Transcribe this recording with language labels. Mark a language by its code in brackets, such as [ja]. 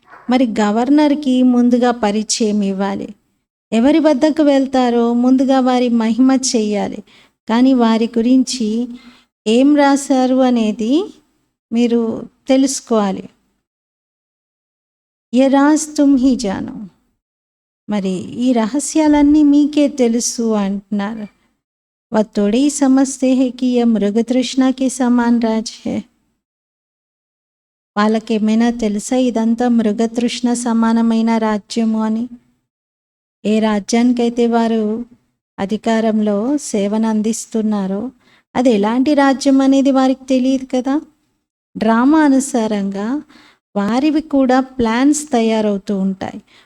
[te] మరి గవర్నర్కి ముందుగా పరిచయం ఇవ్వాలి. ఎవరి వద్దకు వెళ్తారో ముందుగా వారి మహిమ చెయ్యాలి. కానీ వారి గురించి ఏం రాశారు అనేది మీరు తెలుసుకోవాలి. [hi] ఏ రాజ్ తుమ్ హీ జానో. [te] మరి ఈ రహస్యాలన్నీ మీకే తెలుసు అంటున్నారు. [hi] वह थोड़े ही समझते हैं कि यह मृग तृष्णा के समान राज है. [te] వాళ్ళకేమైనా తెలుసా ఇదంతా మృగతృష్ణ సమానమైన రాజ్యము అని? ఏ రాజ్యానికైతే వారు అధికారంలో సేవను అందిస్తున్నారో అది ఎలాంటి రాజ్యం అనేది వారికి తెలియదు కదా. డ్రామా అనుసారంగా వారివి కూడా ప్లాన్స్ తయారవుతూ ఉంటాయి.